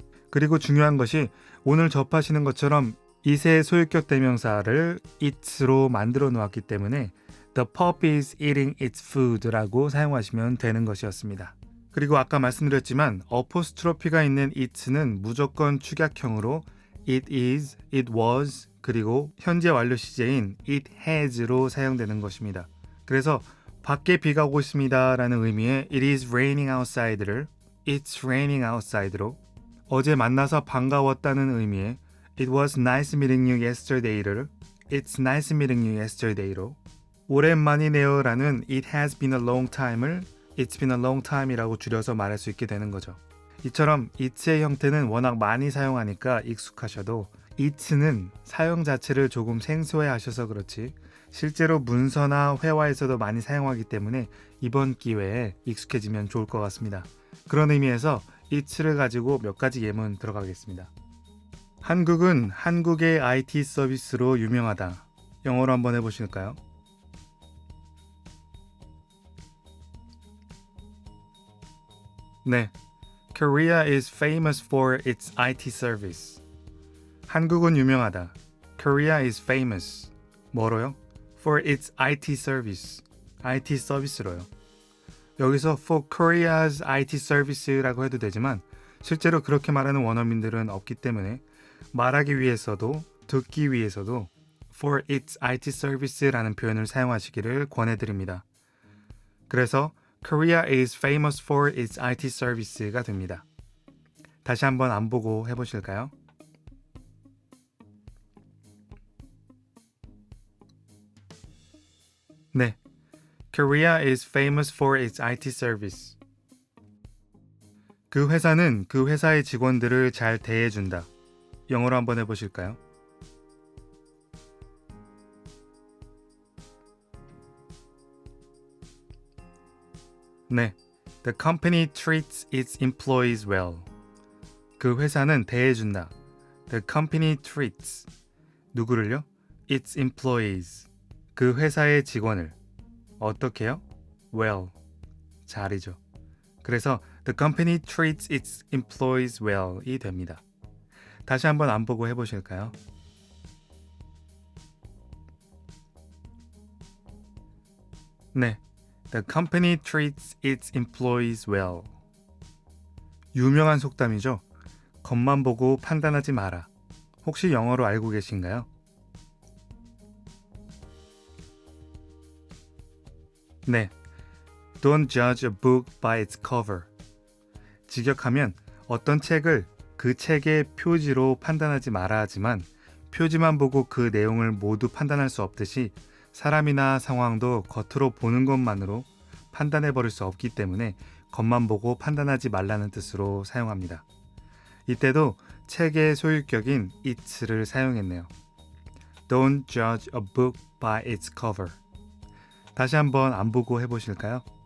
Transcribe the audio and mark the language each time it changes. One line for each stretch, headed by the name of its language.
Korean: 그리고 중요한 것이 오늘 접하시는 것처럼 it의 소유격 대명사를 it로 만들어 놓았기 때문에
English: The puppy is eating its food
Korean: 라고 사용하시면 되는 것이었습니다. 그리고 아까 말씀드렸지만 어포스트로피가 있는 it는 무조건 축약형으로
English: it is, it was,
Korean: 그리고 현재 완료 시제인 it has로 사용되는 것입니다. 그래서 밖에 비가 오고 있습니다 라는 의미의
English: it is raining outside
Korean: 를
English: it's raining outside
Korean: 로 어제 만나서 반가웠다는 의미의
English: it was nice meeting you yesterday
Korean: 를
English: it's nice meeting you yesterday
Korean: 로 오랜만이네요 라는
English: it has been a long time
Korean: 을
English: it's been a long time
Korean: 이라고 줄여서 말할 수 있게 되는 거죠. 이처럼 it의 형태는 워낙 많이 사용하니까 익숙하셔도 it는 사용 자체를 조금 생소해 하셔서 그렇지 실제로 문서나 회화에서도 많이 사용하기 때문에 이번 기회에 익숙해지면 좋을 것 같습니다. 그런 의미에서 it를 가지고 몇 가지 예문 들어가겠습니다. 한국은 한국의 IT 서비스로 유명하다. 영어로 한번 해보실까요?
English: 네, Korea is famous for its IT service.
Korean: 한국은 유명하다.
English: Korea is famous.
Korean: 뭐로요?
English: For its IT service.
Korean: IT 서비스로요. 여기서
English: for Korea's IT service
Korean: 라고 해도 되지만 실제로 그렇게 말하는 원어민들은 없기 때문에 말하기 위해서도 듣기 위해서도
English: for its IT service
Korean: 라는 표현을 사용하시기를 권해드립니다. 그래서
English: Korea is famous for its IT service가 됩니다.
Korean: 다시 한번 안 보고 해보실까요?
English: 네, Korea is famous for its IT service.
Korean: 그 회사는 그 회사의 직원들을 잘 대해준다. 영어로 한번 해보실까요?
English: 네, The company treats its employees well.
Korean: 그 회사는 대해준다.
English: The company treats 누구를요? Its employees.
Korean: 그 회사의 직원을 어떻게요?
English: Well.
Korean: 잘이죠. 그래서
English: The company treats its employees well이 됩니다.
Korean: 다시 한번 안 보고 해보실까요?
English: 네, The company treats its employees well.
Korean: 유명한 속담이죠. 겉만 보고 판단하지 마라. 혹시 영어로 알고 계신가요?
English: 네, Don't judge a book by its cover.
Korean: 직역하면 어떤 책을 그 책의 표지로 판단하지 마라 하지만 표지만 보고 그 내용을 모두 판단할 수 없듯이 사람이나 상황도 겉으로 보는 것만으로 판단해 버릴 수 없기 때문에 겉만 보고 판단하지 말라는 뜻으로 사용합니다. 이때도 책의 소유격인 it를 사용했네요.
English: Don't judge a book by its cover.
Korean: 다시 한번 안 보고 해보실까요?